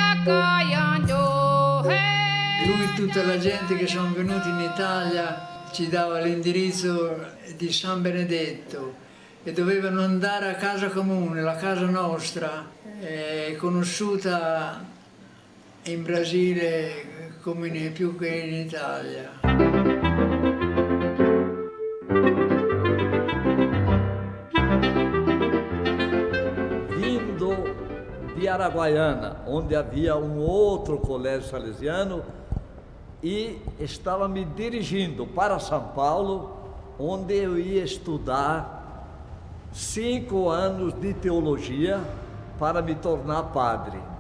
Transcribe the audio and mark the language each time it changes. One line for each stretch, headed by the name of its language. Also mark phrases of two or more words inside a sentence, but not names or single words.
Italian: Lui e tutta la gente che sono venuti in Italia ci dava l'indirizzo di San Benedetto e dovevano andare a casa comune, la casa nostra, conosciuta in Brasile come più che in Italia.
Portuguese: Vindo de Araguaiana, onde havia um outro colégio salesiano, e estava me dirigindo para São Paulo, onde eu ia estudar 5 anos de teologia para me tornar padre.